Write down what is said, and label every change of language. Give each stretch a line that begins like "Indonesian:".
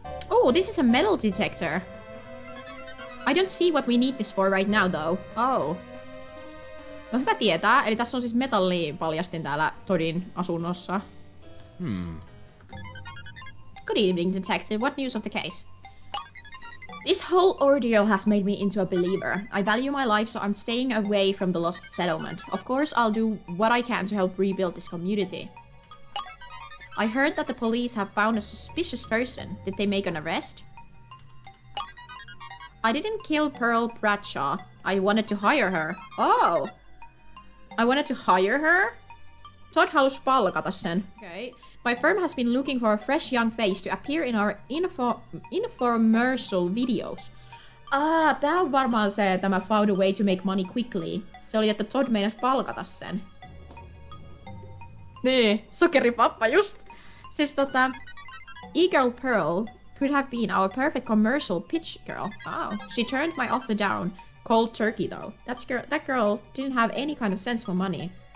English: Oh, this is a metal detector. I don't see what we need this for right now, though.
Finnish: Oh. No hyvä tietää. Eli tässä on siis metallipaljastin täällä Toddin asunnossa.
English: Good evening, detective. What news of the case? This whole ordeal has made me into a believer. I value my life, so I'm staying away from the lost settlement. Of course, I'll do what I can to help rebuild this community. I heard that the police have found a suspicious person. Did they make an arrest? I didn't kill Pearl Bradshaw. I wanted to hire her. Oh! I wanted to hire her?
Finnish: Todd halusi palkata sen. Okay.
English: My firm has been looking for a fresh young face to appear in our infomercial videos.
Finnish: Tää on varmaan se, tämä
English: found a way to make money quickly.
Finnish: Se oli, että Todd meinas palkata sen. Niin, sokeripappa just.
English: Siis E-Girl Pearl could have been our perfect commercial pitch girl. Oh, she turned my offer down. Cold turkey though. That girl didn't have any kind of sense for money.